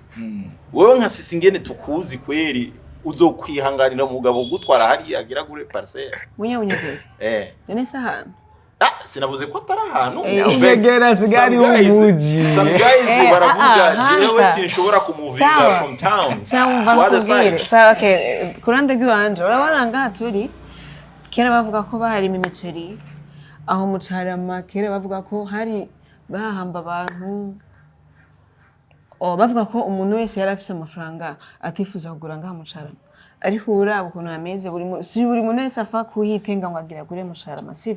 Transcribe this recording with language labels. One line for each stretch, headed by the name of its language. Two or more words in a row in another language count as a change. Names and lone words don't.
Rundi: Wewe nka Sisi ngene tukuzi kweri uzokwihanganira umugabo gutwara hari agira gure parcelle mu Nyawunyegeri? None se ahantu sinavuze ko atari ahantu. Nyegera sigari umuji.
English: Some guys
Rundi: baravuga jewe sinshobora kumuvinga
English: from town to other side.
Rundi: So okay, kurande gwanje urabona ngaha turi kera bavuga ko bahari imiceri aho mucarama, kera bavuga ko hari bahamba abantu, bavuga ko umuntu wese yari afise amafaranga atifuza kugura ngaha mucarama. Ariko uraba ukuntu ameze buri muntu wese afa kuhitenga ngo agira gure mucarama, sivyo?